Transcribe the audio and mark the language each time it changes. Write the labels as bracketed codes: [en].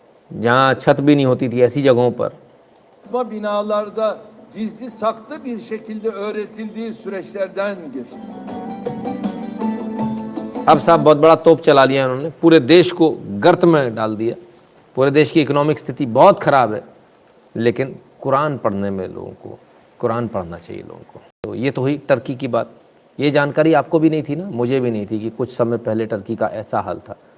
[hi] जहाँ छत भी नहीं होती थी, ऐसी जगहों पर [tr] binalarda gizli saklı bir şekilde öğretildiği süreçlerden geçti. [hi] अब साहब बहुत बड़ा तोप चला दिया उन्होंने, पूरे देश को गर्त में डाल दिया। पूरे देश की इकोनॉमिक स्थिति बहुत ख़राब है, लेकिन कुरान पढ़ने में लोगों को, कुरान पढ़ना चाहिए लोगों को। तो ये तो हुई टर्की की बात। ये जानकारी आपको भी नहीं थी ना, मुझे भी नहीं थी कि कुछ समय पहले टर्की का ऐसा हाल था।